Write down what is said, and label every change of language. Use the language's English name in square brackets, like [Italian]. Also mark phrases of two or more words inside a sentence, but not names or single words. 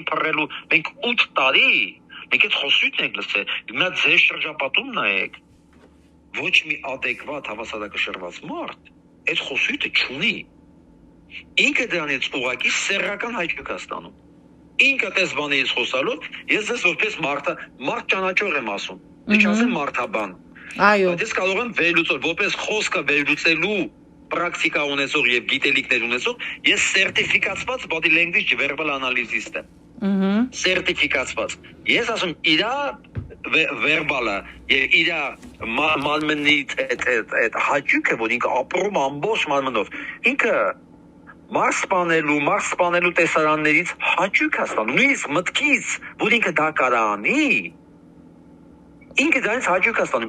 [Armenian] փռելու։ Մենք 8 տարի մենք այդ խոսույթն ենք լսել։ Նա ձեր շրջապատում նայեք։ Ոչ մի adekvat հավասարակշռված մարդ այդ խոսույթը չունի։ Ինքը դրանից ուղղակի սեռական հաճույք է ստանում։ Ինքը տես բաներից խոսալով, ես ես որպես մարդ ճանաչող եմ ասում։ Չասեմ մարդաբան։ Այո։ Բայց ես կարող եմ վերլուծել, որպես խոսքը վերլուծելու պրակտիկա ունեցող եւ գիտելիքներ ունեցող, ես սերտիֆիկացված [English] body language verbal analyst [Armenian] եմ։ Սերտիֆիկացված։ Ես ասում, իրա վերբալը եւ իր մարմնից այդ հաճույքը, որ ինքը ապրում ամբողջ մարմնով, ինքը մարս սպանելու տեսարաններից հաճույք է ստանում, նույնիսկ մտքից, որ ինքը դա կարա անի, ինքը դրանից հաճույք է ստանում,